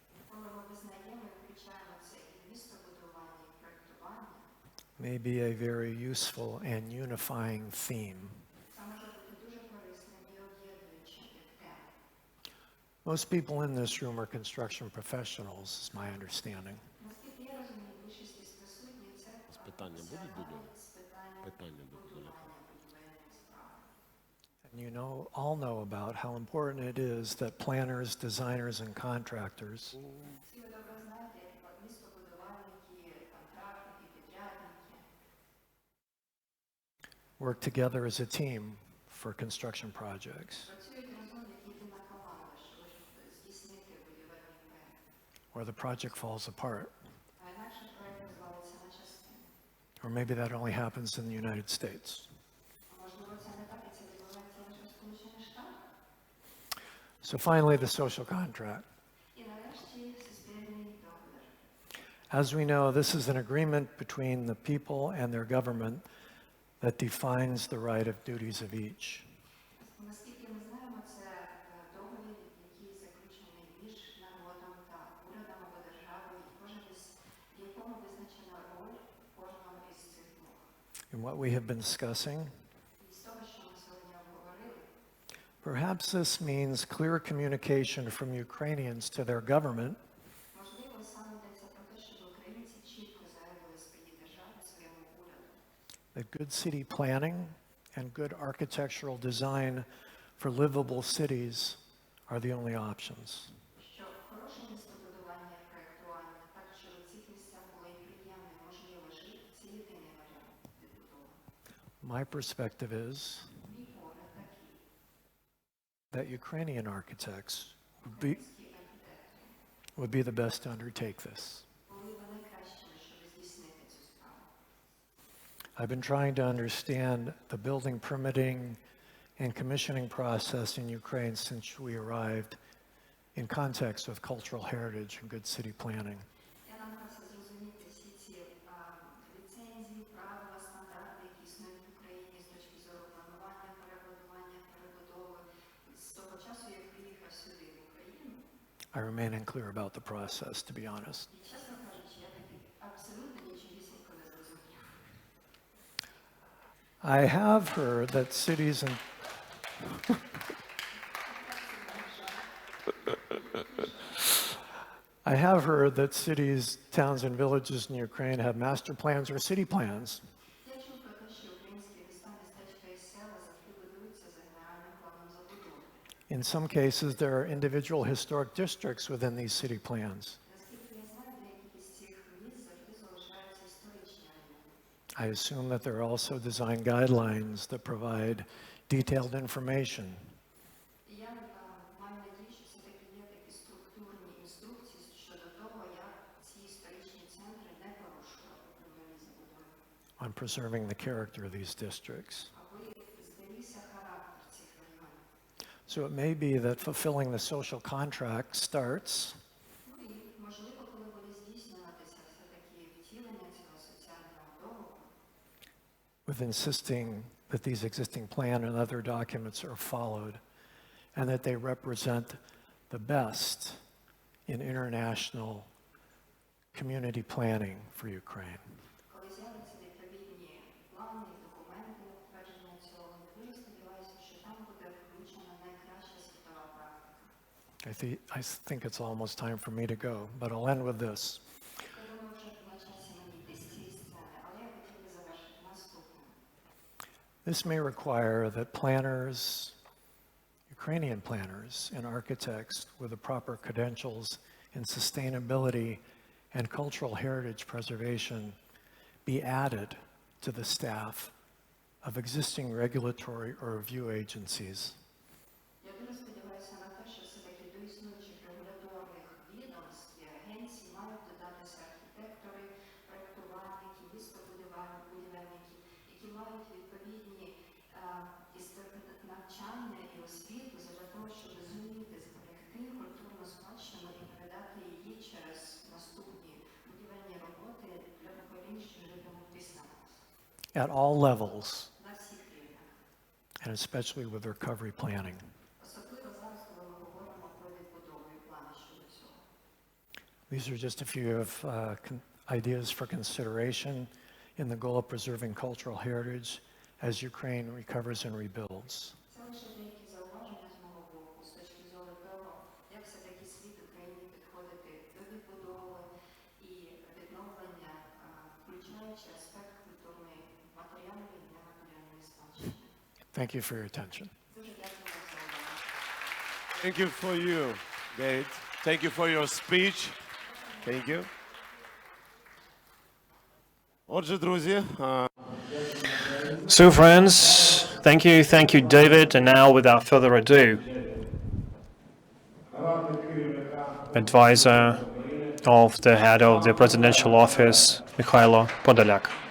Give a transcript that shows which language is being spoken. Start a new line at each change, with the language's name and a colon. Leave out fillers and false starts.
Ukrainian: коли ми визнаємо і включаємо це і в містобудування, і проєктування,
English: may be a very useful and unifying theme.
Ukrainian: це може бути дуже корисним і об'єднуючим як тема.
English: Most people in this room are construction professionals, is my understanding.
Ukrainian: Наскільки я розумію, більшість із присутніх це Питання будуть до нього? з питання Питання будуть до нього. будування будівельних справ.
English: And you all know about how important it is that planners, designers, and contractors
Ukrainian: Всі ви добре знаєте, як містобудувальники, контрактники, підрядники
English: work together as a team for construction projects,
Ukrainian: працюють разом як єдина команда, щоб здійснити будівельний проєкт.
English: or the project falls apart.
Ukrainian: А інакше проєкт розвалиться на частини.
English: Or maybe that only happens in the United States.
Ukrainian: А можливо, це не так, і це відбувається лише в Сполучених Штатах?
English: So finally, the social contract.
Ukrainian: І нарешті суспільний договір.
English: As we know, this is an agreement between the people and their government that defines the right of duties of each.
Ukrainian: Наскільки ми знаємо, це договір, який заключений між народом та урядом або державою, і кожен із в якому визначена роль кожного із цих двох.
English: And what we have been discussing,
Ukrainian: І з того, що ми сьогодні обговорили,
English: perhaps this means clear communication from Ukrainians to their government
Ukrainian: можливо, саме йдеться про те, щоб українці чітко заявили своїй державі, своєму уряду,
English: that good city planning and good architectural design for livable cities are the only options.
Ukrainian: що хороше містобудування і проєктування, так, щоб у цих місцях було і приємно, і можливо жити, це єдиний варіант відбудови.
English: My perspective is
Ukrainian: Мій погляд такий.
English: that Ukrainian architects
Ukrainian: Українські архітектори
English: would be the best to undertake this.
Ukrainian: були б найкращими, щоб здійснити цю справу.
English: I've been trying to understand the building permitting and commissioning process in Ukraine since we arrived in context with cultural heritage and good city planning.
Ukrainian: Я намагався зрозуміти всі ці ліцензії, правила, стандарти, які існують в Україні з точки зору планування, перебудування, перебудови. З того часу, як приїхав сюди, в Україну,
English: I remain unclear about the process, to be honest.
Ukrainian: і, чесно кажучи, я таки абсолютно нічогісінько не зрозумів.
English: I have heard that cities and I have heard that cities, towns, and villages in Ukraine have master plans or city plans.
Ukrainian: Я чув про те, що українські міста, містечка і села завжди будуються за генеральним планом забудови.
English: In some cases, there are individual historic districts within these city plans.
Ukrainian: Наскільки я знаю, деякі із цих міст завжди залишаються історичні райони.
English: I assume that there are also design guidelines that provide detailed information.
Ukrainian: І я маю надію, що все-таки є такі структурні інструкції щодо того, як ці історичні центри не порушували проблемні забудови,
English: On preserving the character of these districts.
Ukrainian: аби зберігся характер
English: So it may be that fulfilling the social contract starts
Ukrainian: Можливо, коли буде здійснюватися все-таки втілення цього соціального договору,
English: with insisting that these existing plan and other documents are followed and that they represent the best in international community planning for Ukraine.
Ukrainian: коли з'являться відповідні плани, документи, твердження цього, я дуже сподіваюся, що там буде включена найкраща світова практика.
English: I think it's almost time for me to go, but I'll end with this.
Ukrainian: Я думаю, вже на часі мені йти з цієї сцени, але я хотів би завершити наступним.
English: This may require that planners, Ukrainian planners and architects with the proper credentials in sustainability and cultural heritage preservation be added to the staff of existing regulatory or review agencies.
Ukrainian: Я дуже сподіваюся на те, що все-таки до існуючих регуляторних відомств і агенцій мають додатися архітектори, проєктувальники, містобудівельники, які мають відповідні навчання і освіту для того, щоб зуміти зберегти культурну спадщину і передати її через наступні будівельні роботи для поколінь, що житимуть після нас.
English: At all levels,
Ukrainian: На всіх рівнях.
English: and especially with recovery planning.
Ukrainian: Особливо зараз, коли ми говоримо про відбудову і плани щодо цього.
English: These are just a few of ideas for consideration in the goal of preserving cultural heritage as Ukraine recovers and rebuilds.
Ukrainian: Це лише деякі зауваження з мого боку з точки зору того, як все-таки слід Україні підходити до відбудови і відновлення, включаючи аспект культурної, матеріальної і нематеріальної спадщини.
English: Thank you for your attention.
Ukrainian: Дуже дякую за увагу.
English: Thank you for you, David. Thank you for your speech. Thank you.
Ukrainian: Отже, друзі,
English: So, friends, thank you, David. And now, without further ado, advisor of the head of the presidential office, Mikhailo Podolyak.